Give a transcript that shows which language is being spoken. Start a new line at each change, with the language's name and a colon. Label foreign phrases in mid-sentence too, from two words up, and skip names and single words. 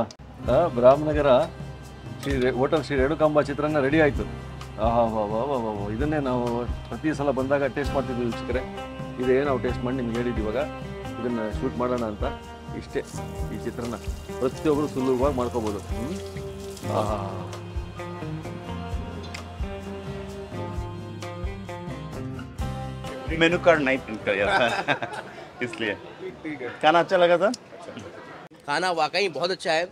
Kannada: ರಾಮನಗರ ಹೋಟೆಲ್ ಶ್ರೀ ರೇಣುಕಾಂಬ ಚಿತ್ರಾನ್ನ ರೆಡಿ ಆಯಿತು. ಆಹಾ ವಾ ವಾ ವಾ ವಾ, ಇದನ್ನೇ ನಾವು ಪ್ರತಿ ಸಲ ಬಂದಾಗ ಟೇಸ್ಟ್ ಮಾಡ್ತಿದ್ವಿ ವೀಕ್ಷಕರೇ. ಇದೇ ನಾವು ಟೇಸ್ಟ್ ಮಾಡಿ ನಿಮ್ಗೆ ಹೇಳಿದ್ವಿ ಇವಾಗ ಇದನ್ನು ಶೂಟ್ ಮಾಡೋಣ ಅಂತ. ಇಷ್ಟೇ ಈ ಚಿತ್ರಾನ್ನ, ಪ್ರತಿಯೊಬ್ಬರು ಸುಲಭವಾಗಿ ಮಾಡ್ಕೋಬೋದು. ಆಹಾ,
Hindi: मेनू कार्ड नहीं प्रिंट कर यार इसलिए। खाना अच्छा लगा था? खाना वाकई बहुत अच्छा है।